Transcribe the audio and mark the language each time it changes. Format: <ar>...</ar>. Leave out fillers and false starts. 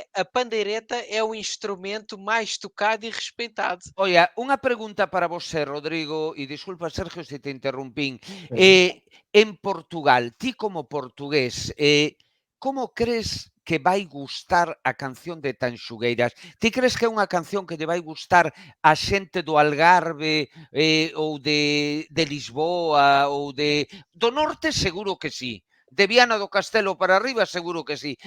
<pt>a pandeireta é o instrumento mais tocado e respeitado.</pt> <gl>Oia, unha pregunta para vosé, Rodrigo, e disculpa, Sergio, se te interrumpín. Ujú. En Portugal, ti como portugués, como crees que vai gustar a canción de Tanxugueiras? Ti crees que é unha canción que lle vai gustar a xente do Algarve ou de Lisboa ou do norte? Seguro que sí. De Viana do Castelo para arriba seguro que sí.</gl>